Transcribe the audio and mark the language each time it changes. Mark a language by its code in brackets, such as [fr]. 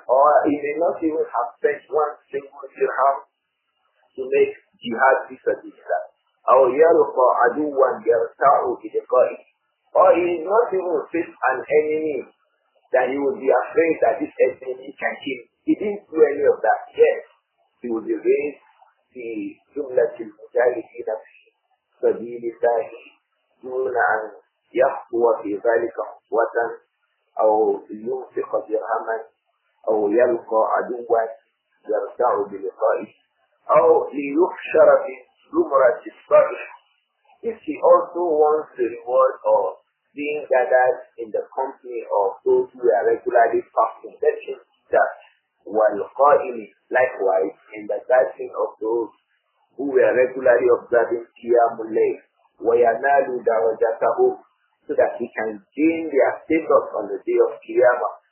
[en] Or he may not even have spent one single dirham to make jihad fi sabilillah. [ar] Or يَلْقَى عَدُوًّا يَرْتَعُ بِلِقَائِهِ. [en] Or he is not even face an enemy that he would be afraid that this enemy can kill. He didn't do any of that. Yes, he would be raised [ar] في جملة المجاهدين في سبيل الله دون أن يخطو في ذلك خطوة أو ينفق درهما أو يلقى عدوا يرتع بلقائه أو ليحشر في زمرة الصالح. [en] If he also wants the reward of being gathered in the company of those who are regularly fasting, let him do that. وَالْقَائِلِ, likewise in the gathering of those who were regularly observing Qiyamul Layl, [ar] وَيَنَالُ دَرَجَتَهُ, [en] so that he can gain their status on the day of Qiyamah.